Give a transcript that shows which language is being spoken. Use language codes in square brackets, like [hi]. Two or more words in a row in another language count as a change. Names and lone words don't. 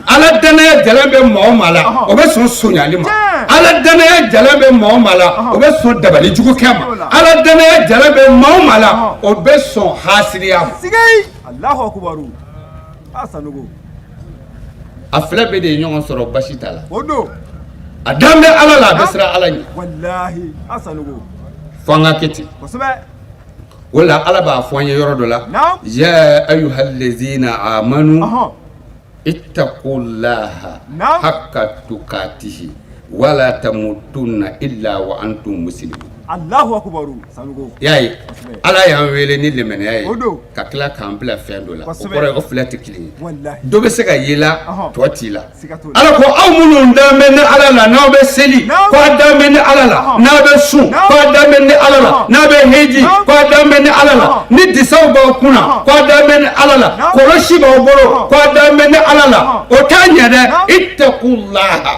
[bm] ala danaya jalan bɛ maa o maa la o bɛ sɔn sonyali ma ala danaya jalan bɛ maa o maa la o bɛ sɔn dabali jugu kɛ ma ala danaya jalan bɛ maa o maa la o bɛ sɔn hasiriya ma [ar] sigai الله أكبر asanugo [bm] a fila bɛɛ de ye ɲɔgɔn sɔrɔ basi t'a la o don a dan bɛ ala la a bɛ siran ala ɲɛ wallahi asanugo fo an ka kɛ ten kosɛbɛ o la ala b'a fɔ an ye yɔrɔ dɔ la [ar] يا أيها الذين آمنوا اتقوا الله حق تقاته ولا تموتن إلا وأنتم مسلمون الله أكبر sanugo [bm] yayi ala y'an wele ni lemɛnɛya ye ka tila k'an bila fɛn dɔ la o kɔrɔ ye ko fila tɛ kelen ye dɔ bɛ se ka ye la tɔ t'i la ala ko aw minnu dalen bɛ ni ala la n'aw bɛ seli k'aw dalen bɛ ni ala la n'a bɛ sun k'aw dalen bɛ ni ala la n'a bɛ heji k'aw dalen bɛ ni ala la ni disaw b'aw kunna k'aw dalen bɛ ni ala la kɔlɔsi b'aw bolo k'aw dalen bɛ ni ala la o t'a ɲɛ dɛ ittaqulaha